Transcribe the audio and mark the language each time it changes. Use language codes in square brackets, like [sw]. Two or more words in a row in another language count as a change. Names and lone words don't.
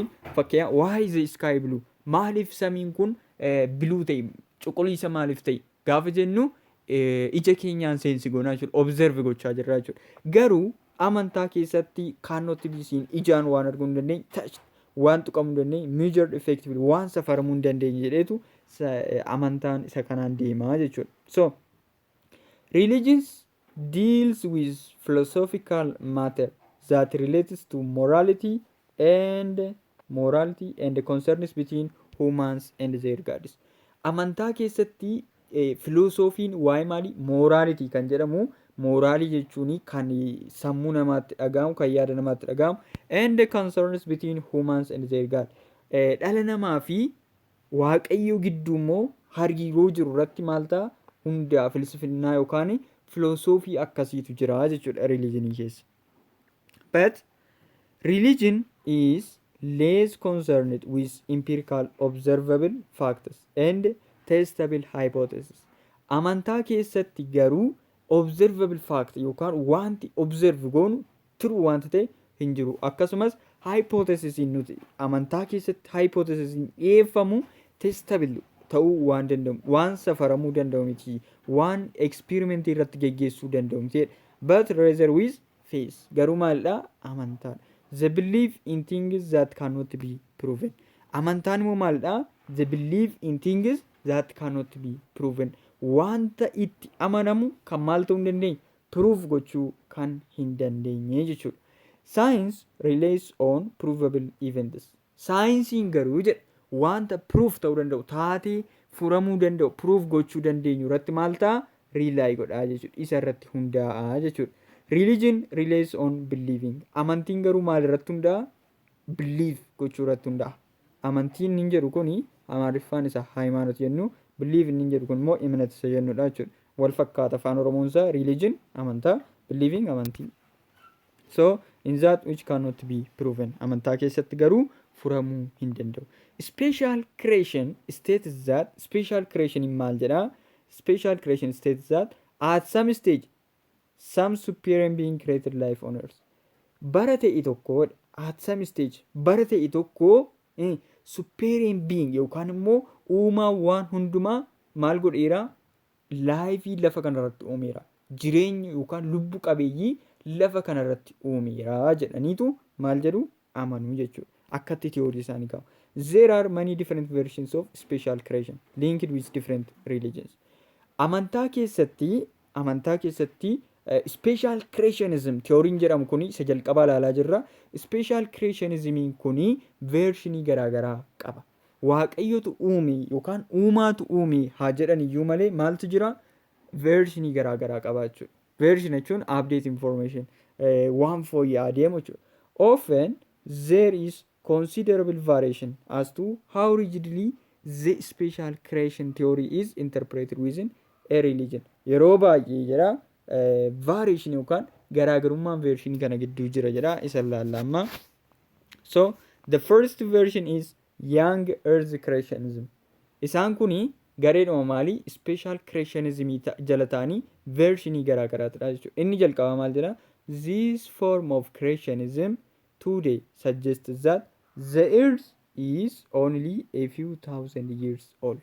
[en] Fakkeenyaaf why is the sky blue? [om] Maaliif samiin kun biluu ta'e? Cuquliisa maaliif ta'e? Gaafa jennu ija keenyaan seensi goonaa jechuudha. Observe gochaa jirra jechuudha. Garuu amantaa keessatti [en] cannot be seen [om] ijaan waan arguu hin dandeenye, touched waan tuqamuu hin dandeenye, [en] measured effectively [om] waan safaramuu hin dandeenye jedheetu amantaan isa kanaan deemaa jechuudha. [en] So religions deals with philosophical matter that relates to morality and concerns between humans and their gods. [om] Amantaa keessatti filosoofiin waa'ee maalii? Morality kan jedhamu. Moraalii jechuun kan sammuu namaatti dhaga'amu, kan yaada namaatti dhaga'amu. [en] And concerns between humans and their god. [om] Dhala namaa fi waaqayyoo gidduu immoo hariiroo jiru irratti maal ta'a? Hundaa filsifannaa yookaan filosoofii akkasiitu jira jechuudha religionii keessa. [en] But religion is less concerned with empirical observable facts and testable hypotheses. [om] Amantaa keessatti garuu [en] observable fact [om] yookaan wanti observe goonu true wanta ta'e hin jiru. Akkasumas hypothesis nuti amantaa keessatti hypothesis dhiyeeffamu testable ta'uu waan danda'u, waan safaramuu danda'u miti, waan experiment irratti geggeessuu danda'u miti. [en] But rather with faith. [om] Garuu maalidha? Amantaan. [en] The belief in things that cannot be proven. [om] Amantaan immoo maalidha? [en] The belief in things that cannot be proven. [om] Wanta itti amanamu kan maal ta'uu hin dandeenye? Proof gochuu kan hin dandeenye jechuudha. [en] Science relies on provable events. [om] Saayinsiin garuu jedha wanta proof ta'uu danda'u, taatee furamuu danda'u, proof gochuu dandeenyu irratti maal ta'a? Rely godhaa jechuudha. Isa irratti hundaa'a jechuudha. [en] Religion relies on believing. [om] Amantiin garuu maal irratti hundaa'a? Belief gochuu irratti hundaa'a. Amantiin hin jedhu kuni Amaariffaan isa ሃይማኖት jennu, believe inni jedhu kun immoo እምነት isa jennudha jechuudha. Wal fakkaata afaan oromoon isaa religion amantaa, believing amantii. [en] So in that which cannot be proven, [om] amantaa keessatti garuu furamuu hin danda'u. [en] Special creation states that, special creation [om] maal jedha? [en] Special creation states that at some stage some superior being created life on earth. [om] Bara ta'e tokko [en] at some stage [om] bara ta'e tokko [en] superior being [om] yookaan immoo uumaa waan hundumaa maal godheera? Laayifii lafa kanarratti uumeera. Jireenya yookaan lubbu qabeeyyii lafa kanarratti uumeera jedhaniitu maal jedhu? Amanuu jechuudha. Akkatti theorii isaanii qabu. [en] There are many different versions of special creation linked with different religions. [om] Amantaa keessatti [en] special creationism theory [om] jedhamu kuni isa jalqabaa ilaalaa jirra. [en] Special creationismiin [om] kuni versionii garaagaraa qaba. Waaqayyotu uume yookaan uumaatu uume haa jedhan iyyuu malee maaltu jira? Versionii garaagaraa qaba jechuudha. Version jechuun [en] update information [om] waan fooyya'aa deemu jechuudha. [en] Often there is considerable variation as to how rigidly the special creation theory is interpreted within a religion. [om] Yeroo baay'ee jira variation yookaan garaagarummaan version kana gidduu jira jedha isa laallaa. [en] So the first version is young earth creationism. [om] Isaan kuni gareedhuma maalii? [en] Special creationism [om] jala ta'anii versionii garaagaraatidha jechuudha. Inni jalqaba maal jedha? [en] This form of creationism today suggests that the earth is only a few thousand years old.